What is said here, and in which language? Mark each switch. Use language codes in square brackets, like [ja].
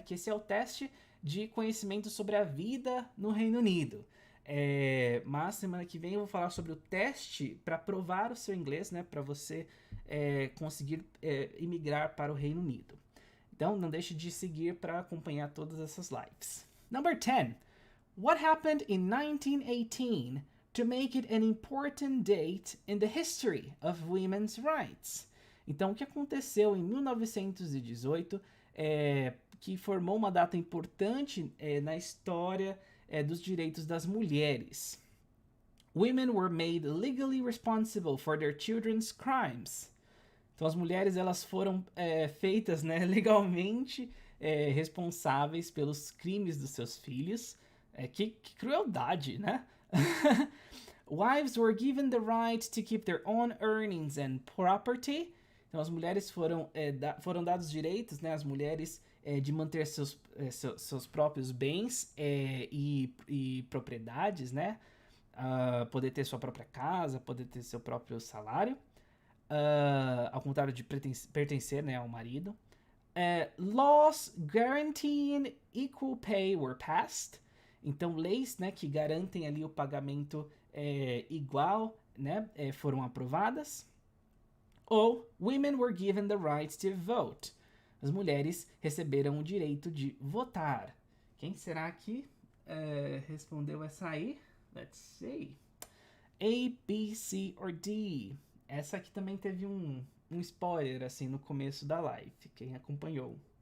[pt] Que esse é o teste de conhecimento sobre a vida no Reino Unido. Mas semana que vem eu vou falar sobre o teste para provar o seu inglês, né? Para você conseguir imigrar para o Reino Unido. Então, não deixe de seguir para acompanhar todas essas lives. [en] Number 10. What happened in 1918 to make it an important date in the history of women's rights? [pt] Então, o que aconteceu em 1918 que formou uma data importante na história dos direitos das mulheres? [en] Women were made legally responsible for their children's crimes. [pt] Então, as mulheres elas foram feitas, né, legalmente responsáveis pelos crimes dos seus filhos. Que crueldade, né? [en] Wives were given the right to keep their own earnings and property. [pt] Então, as mulheres foram dados direitos, né, às mulheres de manter seus próprios bens e propriedades, né? Poder ter sua própria casa, poder ter seu próprio salário. Ao contrário de pertencer, né, ao marido. [en] Laws guaranteeing equal pay were passed. [pt] Então, leis, né, que garantem ali o pagamento igual, né, foram aprovadas. [en] Ou, women were given the right to vote. [pt] As mulheres receberam o direito de votar. Quem será que respondeu essa aí? [en] Let's see. [pt] A, B, C or D? Essa aqui também teve um spoiler, assim, no começo da live. Quem acompanhou.